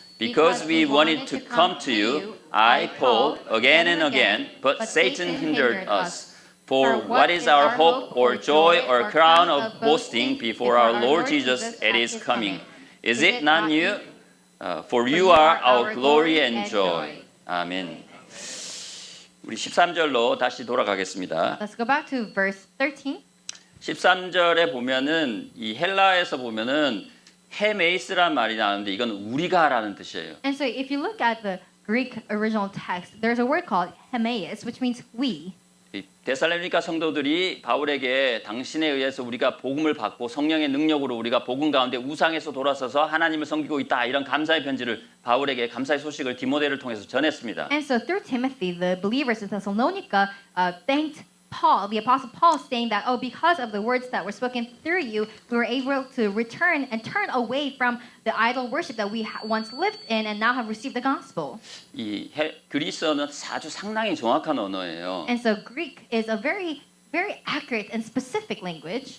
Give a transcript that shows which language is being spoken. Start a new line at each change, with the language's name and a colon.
English: Because we wanted to come to you, I, Paul, again and again, but Satan hindered us. For what is our hope or joy or crown of boasting before our Lord Jesus at his coming? Is it not you? For you are our glory and joy.
Korean: 아멘. 우리 13절로 다시 돌아가겠습니다.
English: Let's go back to verse 13.
Korean: 13절에 보면은 이 헬라에서 보면은 헤메이스란 말이 나오는데 이건 우리가라는 뜻이에요.
English: And so if you look at the Greek original text, there's a word called hemeis, which means we.
Korean: 이 데살로니가 성도들이 바울에게 당신에 의해서 우리가 복음을 받고 성령의 능력으로 우리가 복음 가운데 우상에서 돌아서서 하나님을 섬기고 있다 이런 감사의 편지를 바울에게 감사의 소식을 디모데를 통해서 전했습니다.
English: And so through Timothy, the believers in Thessalonica thanked Paul, the Apostle Paul, saying that, oh, because of the words that were spoken through you, we were able to return and turn away from the idol worship that we once lived in and now have received the gospel.
Korean: 이 그리스어는 아주 상당히 정확한 언어예요.
English: And so Greek is a very, very accurate and specific language.